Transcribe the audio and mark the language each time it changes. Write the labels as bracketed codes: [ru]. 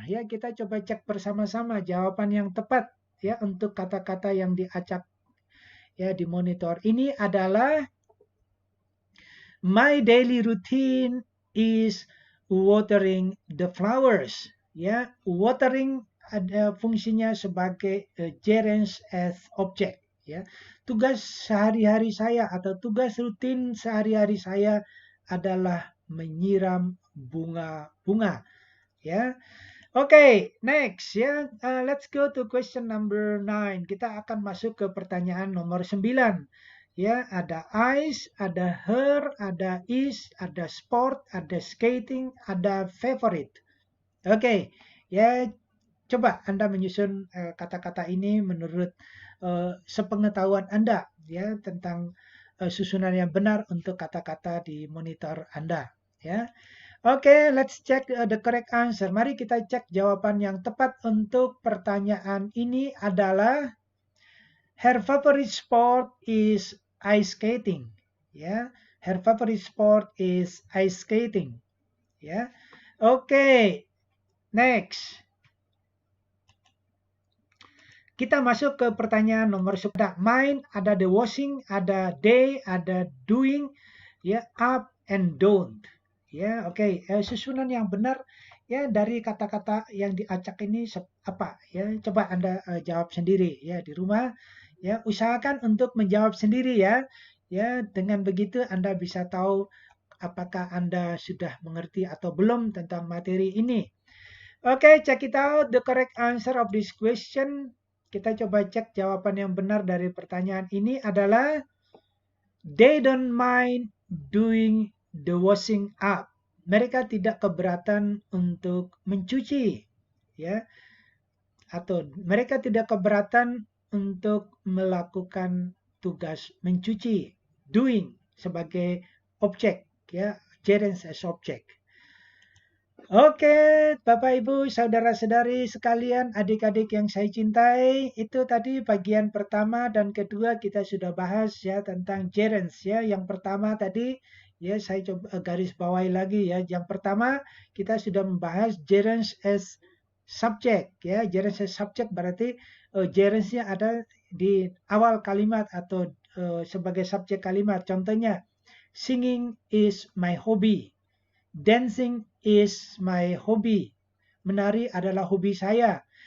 [id] Ya, kita coba cek bersama-sama jawaban yang tepat ya untuk kata-kata yang diacak ya di monitor ini adalah [en] my daily routine is watering the flowers. [id] Ya, watering ada fungsinya sebagai [en] gerund as object. [id] Ya, tugas sehari-hari saya atau tugas rutin sehari-hari saya adalah menyiram bunga-bunga. [en] Ya, oke, next ya, let's go to question number 9. [id] Kita akan masuk ke pertanyaan nomor 9. Ya, ada ice, ada her, ada is, ada sport, ada skating, ada favorite. Oke, ya coba Anda menyusun kata-kata ini menurut sepengetahuan Anda ya tentang susunan yang benar untuk kata-kata di monitor Anda ya. [en] Oke, let's check the correct answer. [id] Mari kita cek jawaban yang tepat untuk pertanyaan ini adalah [en] her favorite sport is ice skating. Ya, her favorite sport is ice skating. Ya, oke, next. [id] Kita masuk ke pertanyaan nomor 10. Ada mind, ada the washing, ada they, ada doing, ya, up and don't. Ya, oke. Susunan yang benar ya dari kata-kata yang diacak ini apa? Ya, coba Anda jawab sendiri ya di rumah. Ya, usahakan untuk menjawab sendiri ya. Ya, dengan begitu Anda bisa tahu apakah Anda sudah mengerti atau belum tentang materi ini. [en] Oke, check it out. The correct answer of this question. [id] Kita coba cek jawaban yang benar dari pertanyaan ini adalah [en] they don't mind doing the washing up. [id] Mereka tidak keberatan untuk mencuci, ya. Atau mereka tidak keberatan untuk melakukan tugas mencuci. [en] Doing [id] sebagai objek, [en] ya. Gerunds as object. [id] Oke, Bapak Ibu, saudara-saudari sekalian, adik-adik yang saya cintai, itu tadi bagian pertama dan kedua kita sudah bahas ya tentang gerunds ya. Yang pertama tadi ya saya coba garis bawahi lagi ya. Yang pertama kita sudah membahas [en] gerunds as subject [id] ya. [en] Gerunds as subject [id] berarti gerundsnya ada di awal kalimat atau sebagai subjek kalimat. [en] Contohnya, singing is my hobby. Dancing is my hobby. [id] Menari adalah hobi saya.